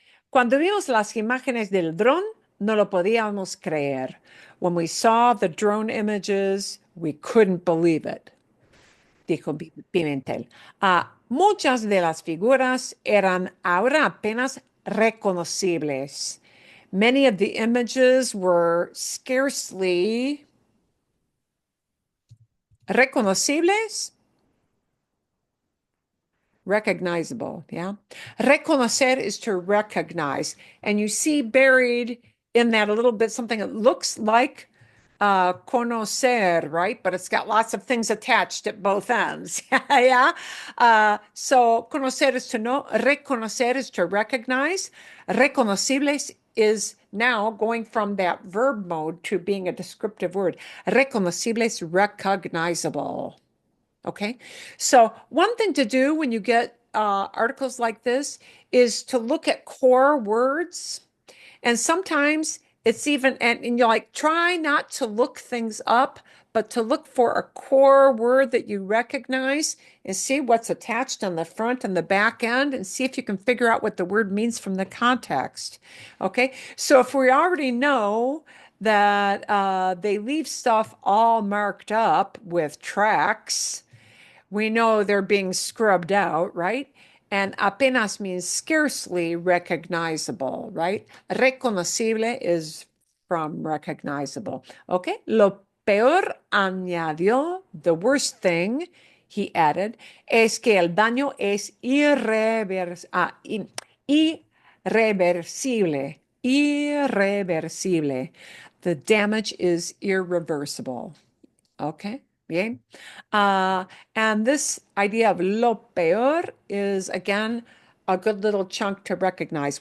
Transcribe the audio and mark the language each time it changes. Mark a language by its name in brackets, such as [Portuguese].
[Spanish] Cuando vimos las imágenes del dron, no lo podíamos creer. [English] When we saw the drone images, we couldn't believe it, [Spanish] dijo Pimentel. Muchas de las figuras eran ahora apenas reconocibles. [English] Many of the images were scarcely reconocibles. Recognizable, yeah. Reconocer is to recognize. And you see buried in that a little bit something that looks like conocer, right? But it's got lots of things attached at both ends. Yeah. So conocer is to know, reconocer is to recognize. Reconocibles is now going from that verb mode to being a descriptive word. Reconocibles, recognizable. Okay. So one thing to do when you get articles like this is to look at core words. And sometimes it's even, and you're like, try not to look things up, but to look for a core word that you recognize and see what's attached on the front and the back end and see if you can figure out what the word means from the context. Okay. So if we already know that they leave stuff all marked up with tracks, we know they're being scrubbed out, right? And apenas means scarcely recognizable, right? Reconocible is from recognizable. Okay. [Spanish] Lo peor añadió, [English] the worst thing, he added, [Spanish] es que el daño es irreversible. Irreversible. [English] The damage is irreversible. Okay. Bien. And this idea of lo peor is, again, a good little chunk to recognize.